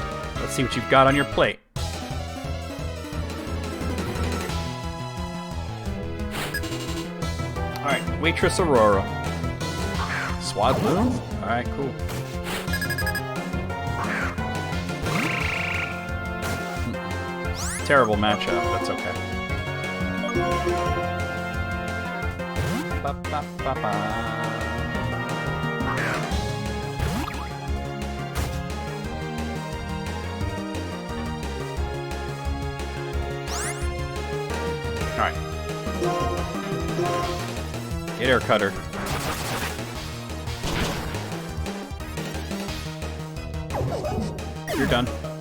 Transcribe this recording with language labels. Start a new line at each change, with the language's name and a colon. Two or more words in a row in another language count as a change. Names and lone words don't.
English: Let's see what you've got on your plate. Alright, Waitress Aurora. Swadloon? Alright, cool. Terrible matchup, that's okay. Ba-ba-ba-ba. Alright. Get air cutter. You're done.